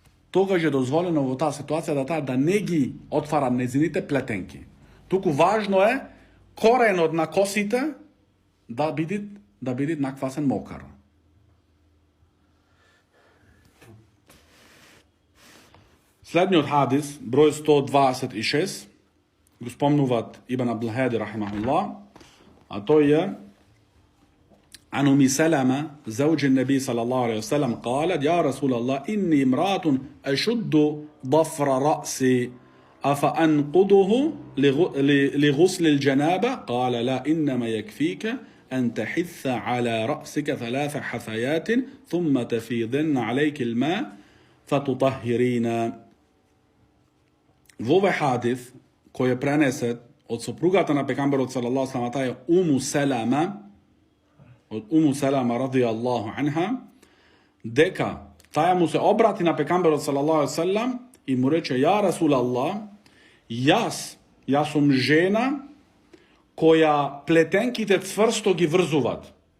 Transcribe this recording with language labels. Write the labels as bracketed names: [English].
[Macedonian] Тогаш е дозволено во таа ситуација да не ги отвара незините плетенки. Туку важно е коренот на косите да биде наквасен мокар. Следниот хадис, број 126, го спомнуваат Ибн Абдул-Хади рахимахуллах, а тој е [Arabic] عن أم سلمة زوج النبي صلى الله عليه وسلم قالت يا رسول الله إني امرأة أشد ضفر رأسي أفأنقضه لغسل الجنابة قال لا إنما يكفيك أن تحث على رأسك 3 حثيات ثم تفيضن عليك الماء فتطهرين. [Macedonian] Во овој хадис кој е пренесет од сопругата на пекамберот салаллаху алейхи ва салам, Уму Салама, од Уму Салама радијаллаху анха, дека таја му се обрати на пекамберот салаллаху алейхи ва салам и му рече: [Arabic] ја Расулаллах, [Macedonian] јас сум жена која плетенките цврсто ги врзуваат.